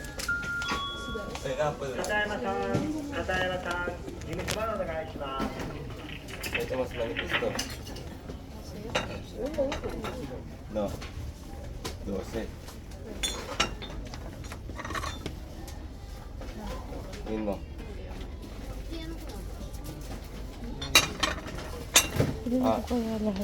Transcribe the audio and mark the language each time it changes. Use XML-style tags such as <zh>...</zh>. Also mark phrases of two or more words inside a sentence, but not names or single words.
<ja>片山さん、片山さん、事務所までお願いします。</ja> <tl>Ito mas langit ito. No. 12. Tingin mo. Hindi na ko kaya lahat.</tl>